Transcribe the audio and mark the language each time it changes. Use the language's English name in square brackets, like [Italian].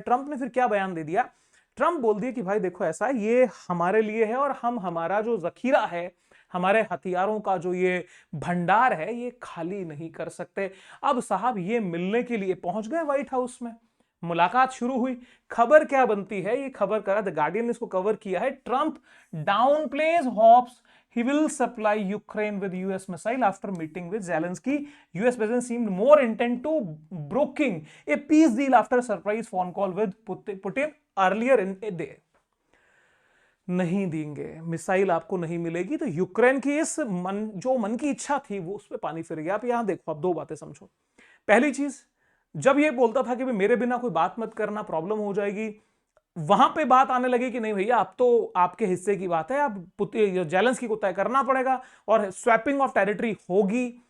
[Hindi] Trump ने फिर क्या बयान दे दिया, ट्रंप बोल दिया कि भाई देखो ऐसा है, ये हमारे लिए है और हम हमारा जो जखीरा है, हमारे हथियारों का जो ये भंडार है, ये खाली नहीं कर सकते। अब साहब ये मिलने के लिए पहुंच गए व्हाइट हाउस में, मुलाकात शुरू हुई। खबर क्या बनती है, ये खबर करा द गार्डियन ने इसको कवर किया है, Trump down pledge hopes he will supply Ukraine with US missile after meeting with Zelensky. [English] US president seemed more intent to broking a peace deal after a surprise phone call with Putin earlier in a day. [Hindi] नहीं देंगे missile, आपको नहीं मिलेगी। तो Ukraine की इस जो मन की इच्छा थी वो उस पर पानी फिर गया। आप यहां देखो, आप दो बातें समझो। पहली चीज, जब ये बोलता था कि मेरे बिना कोई बात मत करना, प्रॉब्लम हो जाएगी, वहां पे बात आने लगी कि नहीं भैया अब तो आपके हिस्से की बात है, अब जेलेंस्की को तय करना पड़ेगा और स्वैपिंग ऑफ टेरिटरी होगी।